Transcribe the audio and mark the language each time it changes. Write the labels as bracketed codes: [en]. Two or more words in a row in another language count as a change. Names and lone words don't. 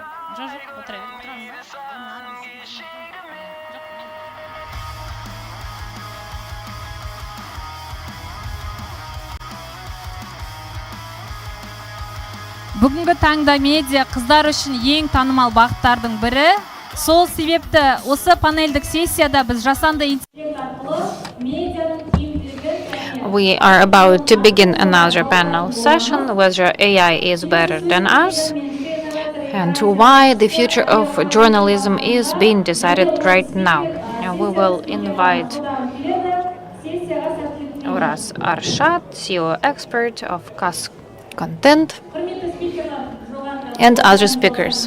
[kk] Бүгінгі таңда медиа қыздар үшін ең танымал бағыттардың бірі. Сол себепті осы панельдік сессияда біз жасанды интеллект арқылы медианың тиімділігін [en] We are about to begin another panel session, whether AI is better than us, and why the future of journalism is being decided right now. And we will invite Uras Arshad, CEO expert of CAS Content, and other speakers.